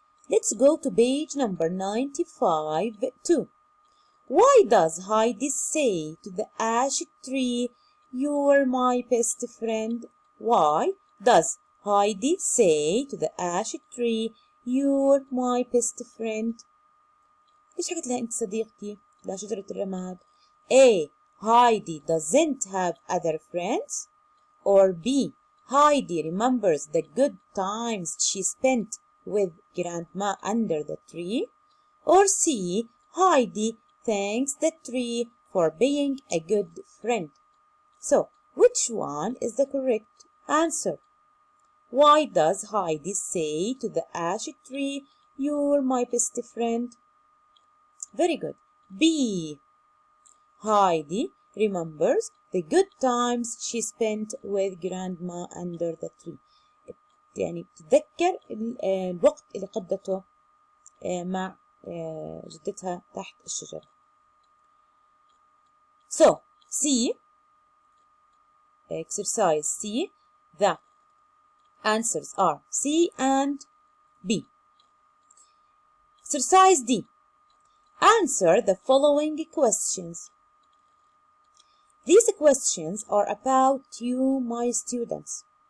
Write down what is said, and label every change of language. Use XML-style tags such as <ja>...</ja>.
<en>Let's go to page number 95 too. Why does Heidi say to the ash tree, "You're my best friend"? Why does Heidi say to the ash tree, "You're my best friend"?</en> <ar>ليش حكت لها أنت صديقتي لشجرة الرماد؟ A.</ar> <en>Heidi doesn't have other friends. Or B. Heidi remembers the good times she spent with grandma under the tree. Or C. Heidi thanks the tree for being a good friend. So, which one is the correct answer? Why does Heidi say to the ash tree, "You're my best friend"? Very good. B. Heidi remembers the good times she spent with grandma under the tree.</en> <ar>يعني بتتذكر الوقت اللي قضته مع جدتها تحت الشجرة.</ar> <en>So, C, exercise C, the answers are C and B. Exercise D. Answer the following questions. These questions are about you, my students.</en>